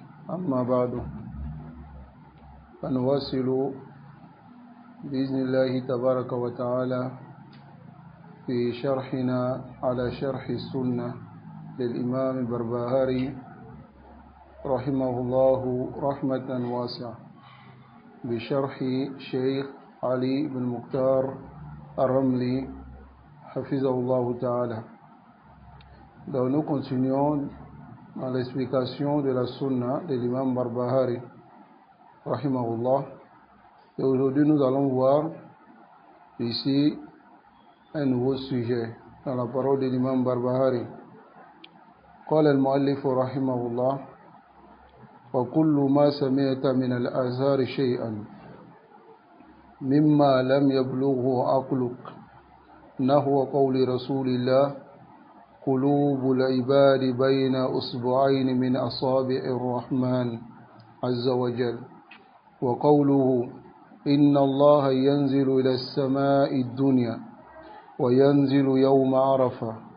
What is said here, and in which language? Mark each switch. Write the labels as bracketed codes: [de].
[ar] أما بعد، فنواصل بإذن الله تبارك وتعالى في شرحنا على شرح السنة للإمام البربهاري رحمه الله رحمة واسعة بشرح شيخ علي بن مختار الرملي حفظه الله تعالى. [fr] Donc nous continuons dans l'explication de la sunna de l'imam Barbahari rahimahullah. Et aujourd'hui nous allons voir ici un nouveau sujet dans la parole de l'imam Barbahari. [ar] قال المؤلف رحمه الله: وكل ما سمعت من الآثار شيئا مما لم يبلغه عقلك نحو قول رسول الله: قلوب العباد بين أصبعين من أصابع الرحمن عز وجل، وقوله: إن الله ينزل إلى السماء الدنيا وينزل يوم عرفة